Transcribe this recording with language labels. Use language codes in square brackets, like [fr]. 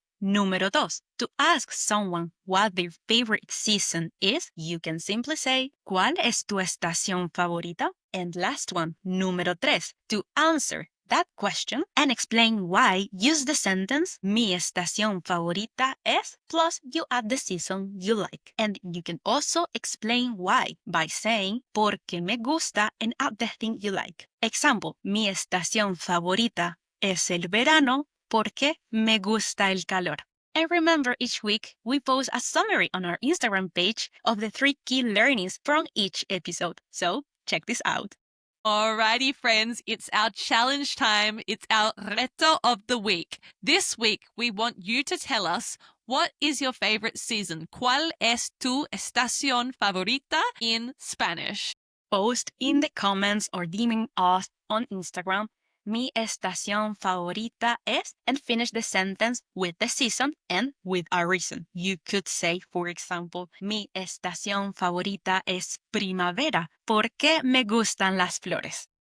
[en] Número 2. To ask someone what their favorite season is, you can simply say, [es] ¿Cuál es tu estación favorita? [en] And last one, número 3. To answer that question and explain why, use the sentence [es] mi estación favorita es, [en] plus you add the season you like. And you can also explain why by saying [es] porque me gusta [en] and add the thing you like. [es] Example, mi estación favorita es el verano porque me gusta el calor. [en] And remember, each week we post a summary on our Instagram page of the 3 key learnings from each episode. So check this out. Alrighty, friends, it's our challenge time. It's our reto of the week. This week, we want you to tell us, what is your favorite season? [es] ¿Cuál es tu estación favorita [en] in Spanish? Post in the comments or DMing us on Instagram, [es] mi estación favorita es, [en] and finish the sentence with the season and with a reason. You could say, for example, [es] mi estación favorita es primavera porque me gustan las flores.